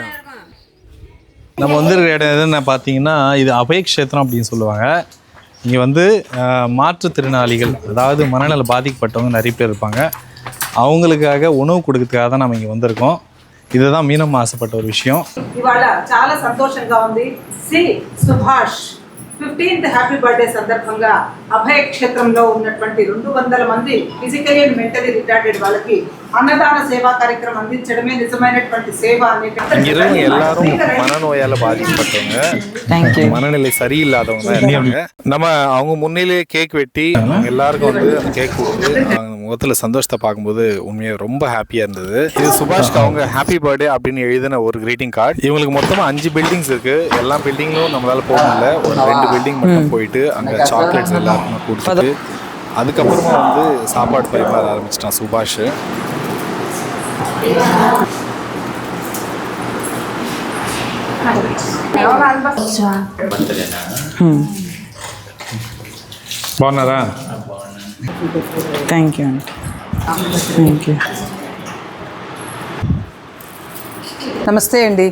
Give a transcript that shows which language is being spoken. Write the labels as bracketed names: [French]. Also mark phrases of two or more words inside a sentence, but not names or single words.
[Tamil] நம்ம வந்துருக்கிற இடம் எதுன்னு பார்த்தீங்கன்னா இது அபயக்ஷேத்திரம் அப்படின்னு சொல்லுவாங்க. இங்கே வந்து மாற்றுத்திறனாளிகள், அதாவது மனநல பாதிக்கப்பட்டவங்க நிறைய பேர் இருப்பாங்க. அவங்களுக்காக உணவு கொடுக்கறதுக்காக தான் நம்ம இங்கே வந்திருக்கோம். இதுதான் மீனம்மா ஆசைப்பட்ட ஒரு விஷயம். [Telugu] ఇవాళ చాలా సంతోషంగా ఉంది. శ్రీ సుభాష్ 15th [English] happy birthday [Telugu] సందర్భంగా అభయ క్షేత్రంలో ఉన్నటువంటి 200 మంది [English] physically and mentally retarded [Telugu] వాళ్ళకి అన్నదాన సేవా కార్యక్రమం అందించడమే నిజమైనటువంటి సేవ [Tamil] இங்கே இருக்கவங்க எல்லாரும் மனநோயால் பாதிக்கப்பட்டவங்க, மனநிலை சரியில்லாதவங்க இருக்காங்க. நம்ம அவங்க முன்னிலே கேக் வெட்டி எல்லாருக்கும் வந்து அந்த கேக் கொடுத்து அவங்க முகத்தில் சந்தோஷத்தை பார்க்கும்போது உண்மையாக ரொம்ப ஹாப்பியாக இருந்தது. இது சுபாஷ்க்கு அவங்க [English] happy birthday [Tamil] அப்படின்னு எழுதின ஒரு [English] greeting card. [Tamil] இவங்களுக்கு மொத்தமாக 5 பில்டிங்ஸ் இருக்குது. எல்லா பில்டிங்லும் நம்மளால் போக முடியல. ஒரு 2 பில்டிங் மட்டும் போயிட்டு அங்கே சாக்லேட்ஸ் எல்லாருக்குமே கொடுத்துட்டு அதுக்கப்புறமா வந்து சாப்பாடு பரிமாற ஆரம்பிச்சிட்டான் சுபாஷ். [Telugu] బాగున్నారా? [English] thank you. [Telugu] నమస్తే అండి.